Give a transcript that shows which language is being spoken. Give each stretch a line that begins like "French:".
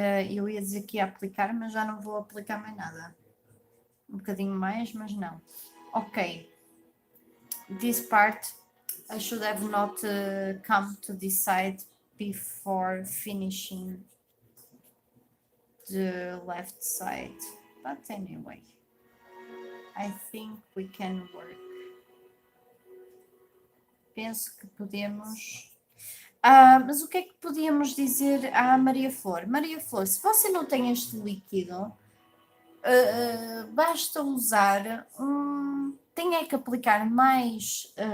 Portuguese: Eu ia dizer que ia aplicar, mas já não vou aplicar mais nada. Um bocadinho mais, mas não. Ok.
English: This part I should have not come to this side before finishing the left side. But anyway, I think we can work.
Portuguese: Penso que podemos... mas o que é que podíamos dizer à Maria Flor? Maria Flor, se você não tem este líquido, basta usar tem é que aplicar mais...